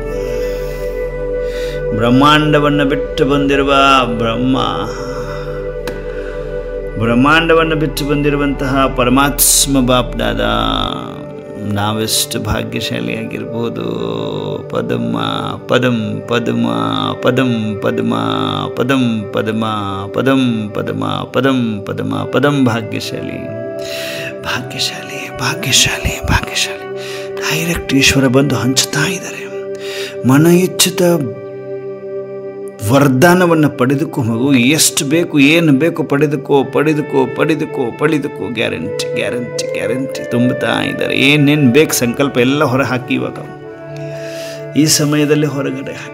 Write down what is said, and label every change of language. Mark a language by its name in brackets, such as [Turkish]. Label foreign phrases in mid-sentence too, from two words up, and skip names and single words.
[Kannada] ಬ್ರಹ್ಮಾಂಡವನ್ನು ಬಿಟ್ಟು ಬಂದಿರುವ ಬ್ರಹ್ಮಾಂಡವನ್ನು ಬಿಟ್ಟು ಬಂದಿರುವಂತಹ ಪರಮಾತ್ಮ ಬಾಪ್ ದಾದ ನಾವೆಷ್ಟು ಭಾಗ್ಯಶಾಲಿಯಾಗಿರ್ಬೋದು. ಪದಮ ಪದಂ ಪದಮ ಪದಂ ಪದಮ ಪದಂ ಪದಮ ಪದಂ ಪದಮ ಪದಂ ಪದಮ ಪದಂ ಭಾಗ್ಯಶಾಲಿ ಭಾಗ್ಯಶಾಲಿ ಭಾಗ್ಯಶಾಲಿ ಭಾಗ್ಯಶಾಲಿ. ಡೈರೆಕ್ಟ್ ಈಶ್ವರ ಬಂದು ಹಂಚುತ್ತಾ ಇದ್ದಾರೆ. ಮನ ಇಚ್ಛಿತ ವರದಾನವನ್ನು ಪಡೆದುಕೋ ಮಗು. ಎಷ್ಟು ಬೇಕು, ಏನು ಬೇಕು ಪಡೆದುಕೋ ಪಡೆದುಕೋ ಪಡೆದುಕೋ ಪಡೆದುಕೋ. ಗ್ಯಾರಂಟಿ ಗ್ಯಾರಂಟಿ ಗ್ಯಾರಂಟಿ ತುಂಬುತ್ತಾ ಇದ್ದಾರೆ. ಏನೇನು ಬೇಕು ಸಂಕಲ್ಪ ಎಲ್ಲ ಹೊರ ಹಾಕಿ. ಇವಾಗ ಈ ಸಮಯದಲ್ಲಿ ಹೊರಗಡೆ ಹಾಕಿ.